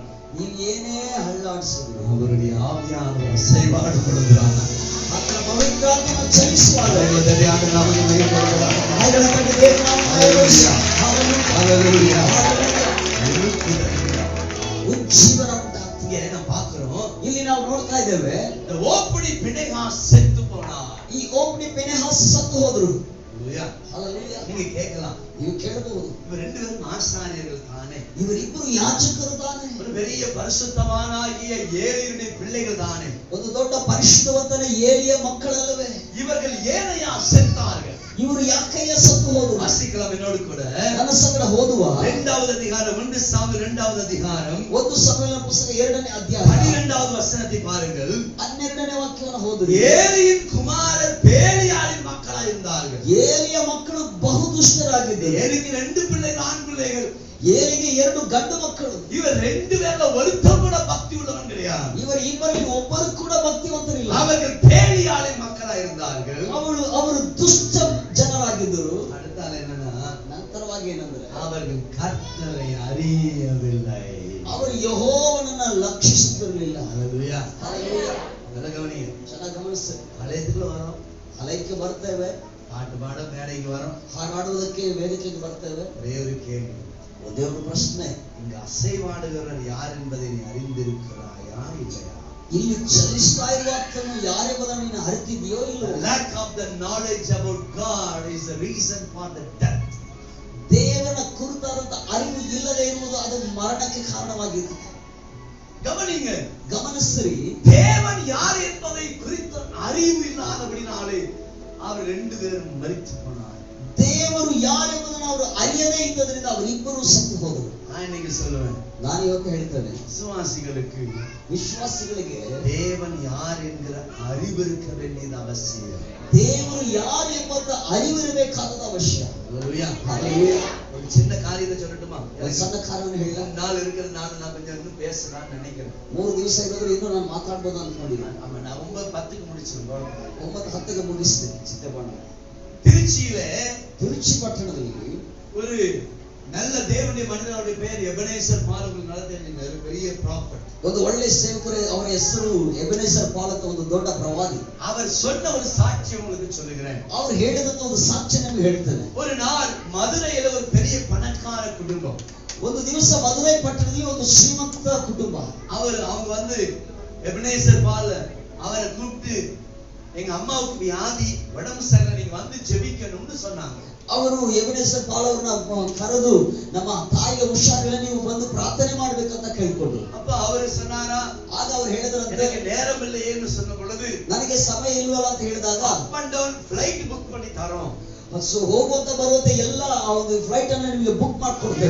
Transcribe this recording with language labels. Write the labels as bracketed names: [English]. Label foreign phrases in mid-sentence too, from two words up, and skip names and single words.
[Kannada] ನೀವು ಏನೇ ಹಳ್ಳಾಡಿಸಿದ್ರು [Tamil] அவருடைய ஆவியானவர் அசைவாடு கொடுக்கிறார். [Kannada] ಆತನ ಪವಿತ್ರಾತ್ಮ ಚಲಿಸುವಾಗ [Tamil] தேவனுடைய நாமத்தை மகிமைப்படுத்துகிறார். [Kannada] ಬಾಯಿಗಳ ಕಟ್ಟಿ ದೇವರ ನಾಮವನ್ನು [Tamil] ஹalleluya. [Kannada] ಹಲ್ಲೆಲೂಯಾ. [Tamil] ஹalleluya. [Kannada] ಉಜ್ಜೀವನ ಉಂಟಾಗ್ತದೆ. [Tamil] இங்கே நாம் பார்க்கிறோம், [Kannada] ಇಲ್ಲಿ ನಾವು ನೋಡ್ತಾ ಇದ್ದೇವೆ, [Tamil] இந்த ஓப்படி பிணைகாஸ் செத்து போனார். [Kannada] ಈ ಓಪ್ನಿ ಫಿನೆಹಾಸ್ ಸತ್ತು ಹೋದ್ರು. [Tamil] ஹalleluya. [Kannada] ಹಲ್ಲೆಲೂಯಾ. [Tamil] நீங்க கேட்கலாம், [Kannada] ನೀವು ಕೇಳಬಹುದು, [Tamil] இவர் ரெண்டு பேரும் ஆசாரியர்கள் தானே, [Kannada] ಇವರಿಬ್ಬರು ಯಾಜಕರು ತಾನೆ, [Tamil] ஒரு பெரிய பரிசுத்தவானாகிய ஏலியுடைய பிள்ளைகள் தானே, [Kannada] ಒಂದು ದೊಡ್ಡ ಪರಿಶುದ್ಧವಂತನ ಏಲಿಯ ಮಕ್ಕಳಲ್ಲವೇ? [Tamil] இவர்கள் ஏனையா செத்தார்கள்? [Kannada] ಇವರು ಯಾಕಯ್ಯ ಸತ್ತು ಹೋದ್ರು? [Tamil] வாசிக்கலாம் என்னோடு கூட. [Kannada] ನನ್ನ ಸಂಗಡ ಓದುವ [Tamil] 2வது அதிகாரம் 1 சாமுவேல் 2வது அதிகாரம் [Kannada] 1 ಸಮುವೇಲನ ಪುಸ್ತಕ 2ನೇ ಅಧ್ಯಾಯ [Tamil] 12வது வசனத்தை பாருங்கள். [Kannada] 12ನೇ ವಾಕ್ಯವನ್ನು ಓದಿರಿ. [Tamil] ஏலியின் குமாரர் பேலியாளின் மக்களாய் இருந்தார்கள். [Kannada] ಏಲಿಯ ಮಕ್ಕಳು ಬಹು ದುಷ್ಟರಾಗಿದ್ದರು. [Tamil] ஏலிக்கு 2 பிள்ளைகள், ஆண் பிள்ளைகள். [Kannada] ಏಲಿಗೆ 2 ಗಂಡು ಮಕ್ಕಳು. [Tamil] இவர் 2 பேர்ல ஒருத்தர் கூட பக்தி உள்ளவன் கிடையாது. [Kannada] ಇವರು ಇಬ್ಬರಲ್ಲಿ ಒಬ್ಬರು ಕೂಡ ಭಕ್ತಿವಂತರಿಲ್ಲ. [Tamil] அவர்கள் பேலியாளின் மக்களாய் இருந்தார்கள். [Kannada] ಅವರು ದುಷ್ಟ ಜನರಾಗಿದ್ದರು. [Tamil] அடுத்தால என்னன்னா, [Kannada] ನಂತರವಾಗಿ ಏನಂದ್ರೆ [Tamil] அவர்கள் கர்த்தரை அறியவில்லை. [Kannada] ಅವರು ಯೆಹೋವನನ್ನ ಲಕ್ಷಿಸುತ್ತಿರಲಿಲ್ಲ. [Tamil] ஹalleluya. [Kannada] ಹಲ್ಲೆಲೂಯಾ. [Tamil] நல்ல கவனிங்க. [Kannada] ಚೆನ್ನಾಗಿ ಗಮನಿಸಿ. [Tamil] ஆலயத்துக்குள்ள வரோம், [Kannada] ಆಲಯಕ್ಕೆ ಬರ್ತೇವೆ, [Tamil] பாட்டு பாட மேடைக்கு வரோம், [Kannada] ಹಾಡಾಡುವುದಕ್ಕೆ ವೇದಿಕೆಗೆ ಬರ್ತೇವೆ. [Tamil] ஒரே ஒரு கேள்வி, [Kannada] ಒಂದೇ ಒಂದು ಪ್ರಶ್ನೆ, [Tamil] இங்கு அசைவாடுகிறவர் யார் என்பதை நீ அறிந்திருக்கிறாயா இல்லையா? [Kannada] ಇಲ್ಲಿ ಚಲಿಸ್ತಾ ಇರುವ ಆತನು ಯಾರೆಂಬುದನ್ನು ನೀನು ಅರಿತಿದೆಯೋ [English] The [Kannada] ಇಲ್ಲವೋ? [English] lack of the knowledge about God is the reason for the death. [Kannada] ದೇವರ ಕುರಿತಾದಂತ ಅರಿವು ಇಲ್ಲದೆ ಇರುವುದು ಅದು ಮರಣಕ್ಕೆ ಕಾರಣವಾಗಿದೆ. [Tamil] கவனிங்க, [Kannada] ಗಮನಿಸಿರಿ, [Tamil] தேவன் யார் என்பதை குறித்த அறிவு இல்லாதபடினாலே அவர் 2 பேரும் மரித்து போனார். [Kannada] ದೇವರು ಯಾರೆಂಬುದನ್ನು ಅವರು ಅರಿಯದೇ ಇದ್ದದರಿಂದ ಅವರಿಬ್ಬರು ಸತ್ತು ಹೋದರು. [Tamil] நான் இன்னைக்கு சொல்லுவேன், [Kannada] ನಾನು ಇವತ್ತು ಹೇಳ್ತೇನೆ, [Tamil] விசுவாசிகளுக்கு [Kannada] ವಿಶ್ವಾಸಿಗಳಿಗೆ [Tamil] தேவன் யார் என்கிற அறிவு இருக்க வேண்டியது அவசியம். [Kannada] ದೇವರು ಯಾರು ಎಂಬಂತ ಅರಿವಿರಬೇಕಾದ ಅವಶ್ಯ. [Tamil] ஹalleluya. [Kannada] ಹಲ್ಲೆಲೂಯಾ. [Tamil] ஒரு சின்ன காரியத்தை சொல்லட்டுமா? [Kannada] ಒಂದು ಸಣ್ಣ ಕಾರಣವನ್ನು ಹೇಳ. [Tamil] 3 நாள் இருக்கிற நான் கொஞ்சம் இன்னும் பேசலாம்னு நினைக்கிறேன். [Kannada] 3 ದಿವಸ ಇರೋದ್ರೆ ಇನ್ನೂ ನಾನು ಮಾತಾಡ್ಬೋದು ಅನ್ಕೊಂಡಿದ್ದೀನಿ. [Tamil] ஆமா, நான் 9:10க்கு முடிச்சிருக்கோம். [Kannada] 9:10ಗೆ ಮುಗಿಸ್ತೀನಿ ಚಿತ್ತಬಣ್ಣ. [Tamil] திருச்சியில [Kannada] ತಿರುಚಿ ಪಟ್ಟಣದಲ್ಲಿ [Tamil] ஒரு நல்ல தேவனுடைய மனிதனுடைய பெயர் எபனேசர் பாலகுல். நல்ல தெரியுங்க, ஒரு பெரிய ப்ராஃபட். [Kannada] ಒಂದು ಒಳ್ಳೆ ಸೇವಕರು, ಅವರ ಹೆಸರು ಎಬೆನೆಸರ್ ಪಾಲ್ ಅಂತ, ಒಂದು ದೊಡ್ಡ ಪ್ರವಾದಿ. [Tamil] அவர் சொன்ன ஒரு சாட்சி உங்களுக்கு சொல்லுகிறேன். [Kannada] ಅವರು ಹೇಳಿದಂತ ಒಂದು ಸಾಕ್ಷಿ ನಿಮಗೆ ಹೇಳ್ತೇನೆ. [Tamil] ஒரு நாள் மதுரையில ஒரு பெரிய பணக்கார குடும்பம். [Kannada] ಒಂದು ದಿವಸ ಮದುರೈ ಪಟ್ಟಣದಲ್ಲಿ ಒಂದು ಶ್ರೀಮಂತ ಕುಟುಂಬ. [Tamil] அவங்க வந்து எபனேசர் பால் அவரை கூப்பிட்டு, எங்க அம்மாவுக்கு வியாதி, உடம்பு சரியில்லை, நீங்க வந்து ஜெபிக்கணும்னு சொன்னாங்க. [Kannada] ಅವರು ಎಬೆನೆಸರ್ ಪಾಲ್ ಅವರನ್ನ ಕರೆದು, ನಮ್ಮ ತಾಯಿಗೆ ಹುಷಾರಿಲ್ಲ, ನೀವು ಬಂದು ಪ್ರಾರ್ಥನೆ ಮಾಡ್ಬೇಕಂತ ಕೇಳ್ಕೊಂಡ್ರು. [Tamil] அப்ப அவரு சொன்னாரா, [Kannada] ಆಗ ಅವ್ರು ಹೇಳಿದ್ರಂತೆ, [Tamil] எனக்கு நேரம் இல்லையேன்னு சொன்ன பொழுது, [Kannada] ನನಗೆ ಸಮಯ ಇಲ್ವಲ್ಲ ಅಂತ ಹೇಳಿದಾಗ, [English] up and down [Tamil] ಫ್ಲೈಟ್ புக் பண்ணி தரோம், [Kannada] ಹೋಗುವಂತ ಬರುವಂತ ಎಲ್ಲ ಆ ಒಂದು ಫ್ಲೈಟ್ ಅನ್ನ ನಿಮಗೆ ಬುಕ್ ಮಾಡ್ಕೊಡ್ತೇವೆ,